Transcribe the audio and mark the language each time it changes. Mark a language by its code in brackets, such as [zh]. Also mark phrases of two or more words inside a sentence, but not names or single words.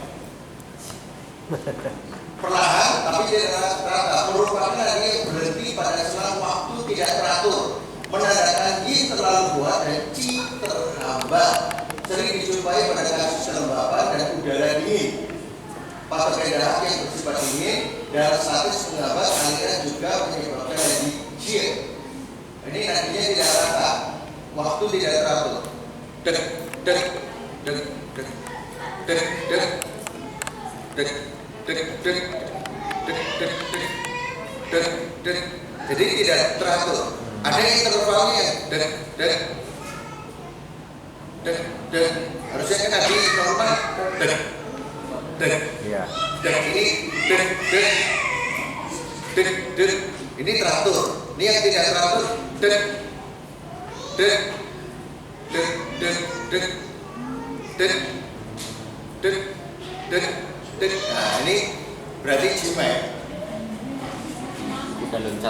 [id] Perlahan tapi tidak rata, merupakan dia berhenti pada selang waktu tidak teratur, menandakan yin terlalu kuat dan chi terhambat. Sering dijumpai pada kasus kelembapan dan udara dingin. Patogen darah yang bersifat dingin, darah statis menghambat aliran juga menyebabkan nadi jin. Ini nadinya tidak rata, waktu tidak teratur. Dek, dek, dek, dek, dek, dek, dek, dek, dek, dek, dek, dek, dek. Jadi tidak teratur. Ada intervalnya dek, dek, dek, dek. Harusnya kan nadi normal dek, dek, Iya. dek ini dek, dek, dek, dek. Ini teratur. Ini yang tidak teratur dek, dek, dek, dek, dek, dek, dek, dek, dek. Nah ini berarti jimai. Udah loncat.